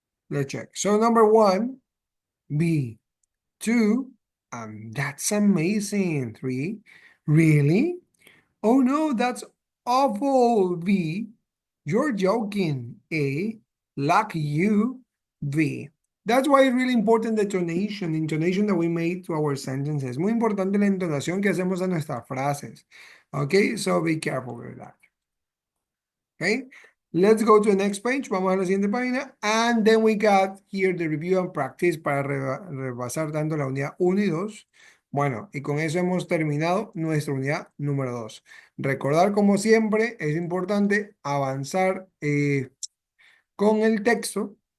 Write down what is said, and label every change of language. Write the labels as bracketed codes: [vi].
[en] Let's check. So number 1, B. 2, that's amazing. 3, really? Oh no, that's awful. B, you're joking. A, lucky you. B. That's why it's really important the intonation that we made to our sentences. [es] Muy importante la entonación que hacemos a nuestras frases. [en] Okay, so be careful with that. Okay, let's go to the next page. [es] Vamos a la siguiente página. [en] And then we got here the review and practice [es] para repasar tanto la unidad 1 y 2. Bueno, y con eso hemos terminado nuestra unidad número 2. Recordar, como siempre, es importante avanzar con el texto.